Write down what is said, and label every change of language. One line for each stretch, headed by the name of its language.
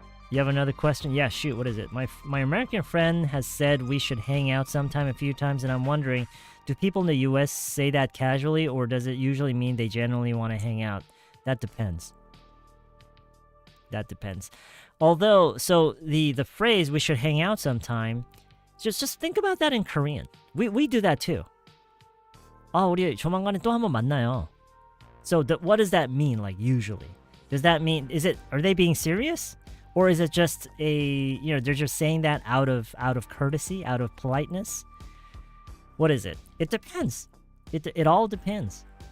English: You have another question? Yeah, shoot, what is it? My American friend has said we should hang out sometime a few times, and I'm wondering, do people in the US say that casually, or does it usually mean they genuinely want to hang out? That depends. That depends. Although, so the phrase "we should hang out sometime," just think about that in Korean. We do that too.
Korean: 우리 조만간에 또 한번 만나요.
English: So what does that mean? Like usually, does that mean are they being serious, or is it just they're just saying that out of courtesy, out of politeness? What is it? It depends. It all depends.